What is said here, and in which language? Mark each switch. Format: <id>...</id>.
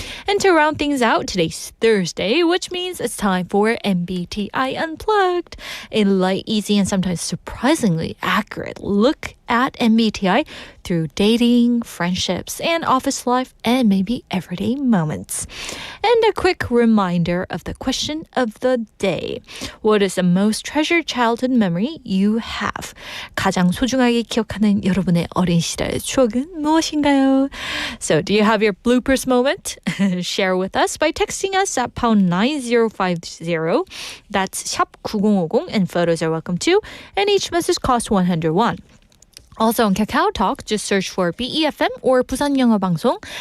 <en>And to round things out, today's Thursday, which means it's time for MBTI Unplugged, a light, easy, and sometimes surprisingly accurate look at MBTI through dating, friendships, and office life, and maybe everyday moments. And a quick reminder of the question of the day. What is the most treasured childhood memory you have?</en> <ko>가장 소중하게 기억하는 여러분의 어린 시절의 추억은 무엇인가요?</ko> <en>So, do you have your bloopers moment? Share with us by texting us at pound 9050. That's 샵 9050, and photos are welcome too. And each message costs 101. Also on Kakao Talk, just search for BEFM or 부산 영어 방송.</en>